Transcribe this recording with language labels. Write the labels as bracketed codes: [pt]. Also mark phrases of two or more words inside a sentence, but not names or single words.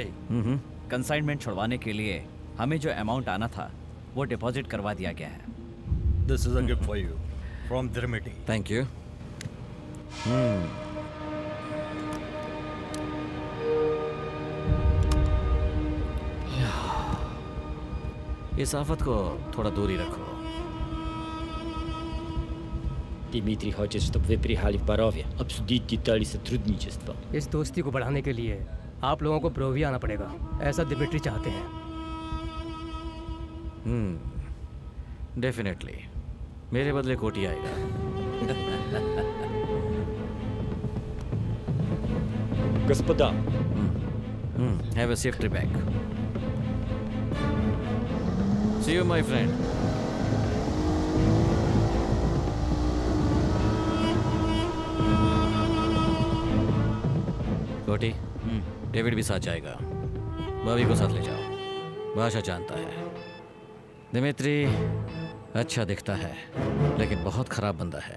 [hi] कंसाइनमेंट छुड़वाने के लिए हमें जो अमाउंट आना था वो डिपॉजिट करवा दिया गया है। [en] This is a gift for you from Dmitri. Thank you. [hi] इस आफत को थोड़ा दूर ही रखो। [ru] Дмитрий хочет, чтобы вы приехали в Боровье, обсудить детали сотрудничества. [hi] इस दोस्ती को बढ़ाने के लिए आप लोगों को बोरोविया आना पड़ेगा, ऐसा दिमित्री चाहते हैं। डेफिनेटली। मेरे बदले कोटी आएगा। [ru] Господа. [en] Have a safe trip back. See you, my friend. [hi] कोटी, डेविड भी साथ जाएगा। भाभी को साथ ले जाओ, भाषा जानता है। दिमित्री अच्छा दिखता है लेकिन बहुत खराब बंदा है।